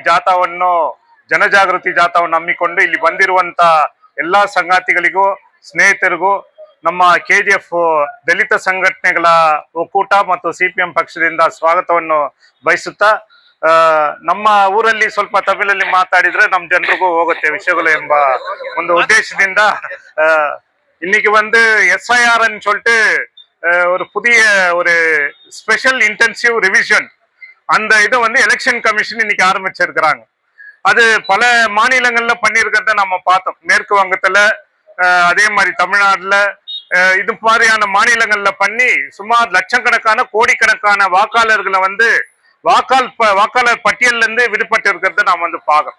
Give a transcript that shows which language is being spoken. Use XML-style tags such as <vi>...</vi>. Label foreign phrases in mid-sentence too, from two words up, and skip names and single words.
<kn>ಜಾಥಾವನ್ನು ಜನಜಾಗೃತಿ ಜಾಥಾವನ್ನು ಹಮ್ಮಿಕೊಂಡು ಇಲ್ಲಿ ಬಂದಿರುವಂತ ಎಲ್ಲಾ ಸಂಗಾತಿಗಳಿಗೂ ಸ್ನೇಹಿತರಿಗೂ ನಮ್ಮ KGF ದಲಿತ ಸಂಘಟನೆಗಳ ಒಕ್ಕೂಟ ಮತ್ತು CPM ಪಕ್ಷದಿಂದ ಸ್ವಾಗತವನ್ನು ಬಯಸುತ್ತಾ ನಮ್ಮ ಊರಲ್ಲಿ ಸ್ವಲ್ಪ ತಮಿಳಲ್ಲಿ ಮಾತಾಡಿದ್ರೆ ನಮ್ಮ ಜನರಿಗೂ ಹೋಗುತ್ತೆ ವಿಷಯಗಳು ಎಂಬ ಒಂದು ಉದ್ದೇಶದಿಂದ</kn> <ta>இன்னைக்கு வந்து SIRன்னு சொல்லிட்டு ஒரு புதிய ஒரு ஸ்பெஷல் இன்டென்சிவ் ரிவிஷன் அந்த இதை வந்து எலெக்ஷன் கமிஷன் இன்னைக்கு ஆரம்பிச்சிருக்கிறாங்க. அது பல மாநிலங்கள்ல பண்ணியிருக்கிறத நம்ம பார்த்தோம். மேற்கு வங்கத்துல அதே மாதிரி தமிழ்நாடுல இது மாதிரியான மாநிலங்கள்ல பண்ணி சுமார் லட்சக்கணக்கான கோடிக்கணக்கான வாக்காளர்களை வந்து வாக்காளர் பட்டியல்ல இருந்து விடுபட்டு இருக்கிறத நாம வந்து பார்க்கணும்.</ta>